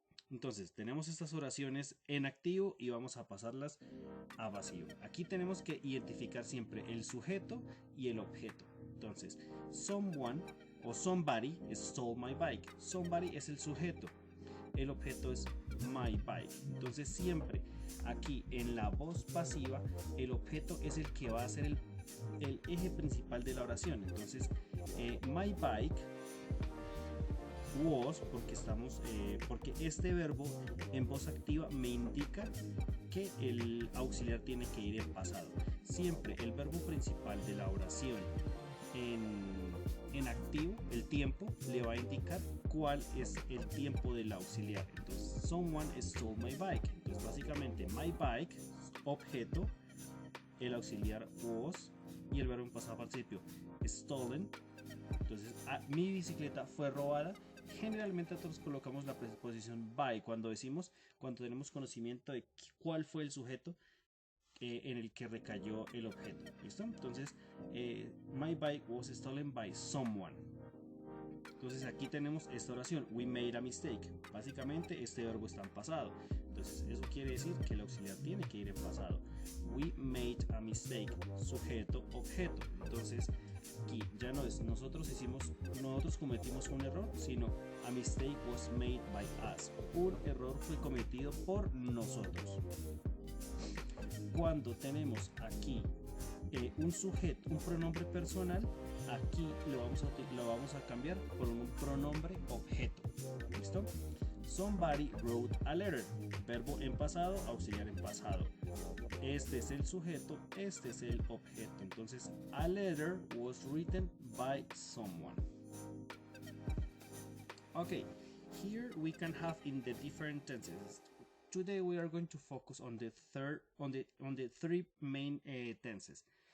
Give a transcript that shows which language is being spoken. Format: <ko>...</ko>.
<es>Entonces tenemos estas oraciones en activo y vamos a pasarlas a vacío. Aquí tenemos que identificar siempre el sujeto y el objeto.</es> <en>Entonces, someone o somebody stole my bike.</en> <es>Somebody es el sujeto. El objeto es</es> <en>my bike.</en> <es>Entonces siempre aquí en la voz pasiva el objeto es el que va a ser el eje principal de la oración. Entonces</es> <en>my bike was,</en> <es>porque este verbo en voz activa me indica que el auxiliar tiene que ir en pasado. Siempre el verbo principal de la oración en activo, el tiempo, le va a indicar cuál es el tiempo del auxiliar.</es> <en>Entonces, someone stole my bike.</en> <es>Entonces, básicamente,</es> <en>my bike,</en> <es>objeto, el auxiliar was y el verbo en pasado participio, stolen. Entonces, mi bicicleta fue robada. Generalmente nosotros colocamos la preposición by cuando tenemos conocimiento de cuál fue el sujeto en el que recayó el objeto. ¿Listo?</es> <en>Entonces, my bike was stolen by someone.</en> <es>Entonces aquí tenemos esta oración,</es> <en>we made a mistake.</en> <es>Básicamente este verbo está en pasado. Entonces eso quiere decir que el auxiliar tiene que ir en pasado.</es> <en>We made a mistake,</en> <es>sujeto, objeto. Entonces aquí ya no es nosotros cometimos un error, sino</es> <en>a mistake was made by us.</en> <es>Un error fue cometido por nosotros. Cuando tenemos aquí un sujeto, un pronombre personal, aquí lo vamos a cambiar por un pronombre objeto. ¿Listo?</es> <en>Somebody wrote a letter.</en> <es>Verbo en pasado, auxiliar en pasado. Este es el sujeto, este es el objeto. Entonces,</es> <en>a letter was written by someone. Ok, here we can have in the different tenses. Today we are going to focus on the three main tenses.</en>